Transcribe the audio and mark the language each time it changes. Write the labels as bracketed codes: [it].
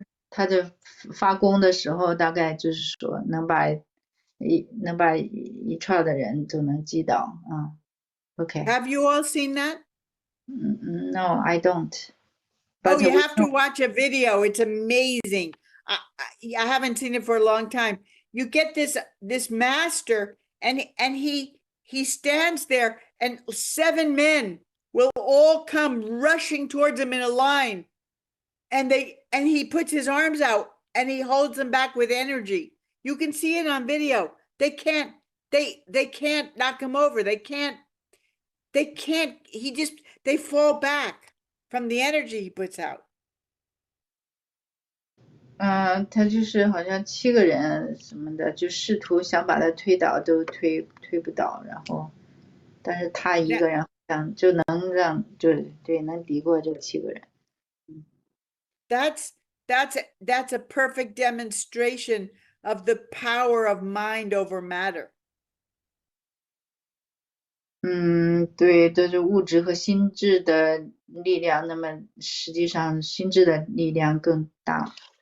[zh] 他的发功的时候，大概就是说能把一串的人都能击倒啊。 [en] Okay. Have you all seen that? No, I don't. But you have to watch a video. It's amazing. I haven't seen it for a long time. You get this master, and he stands there, and 7 men will all come rushing towards him in a line, and he puts his arms out and he holds them back with energy. You can see it on video. They can't knock him over. They can't. They fall back from the energy he puts out. [zh] 他就是好像7个人什么的，就试图想把他推倒，都推不倒，然后，但是他一个人想就能能敌过这7个人。 [en] That's a perfect demonstration of the power of mind over matter. [zh] 对，这是物质和心智的力量，那么实际上心智的力量更大。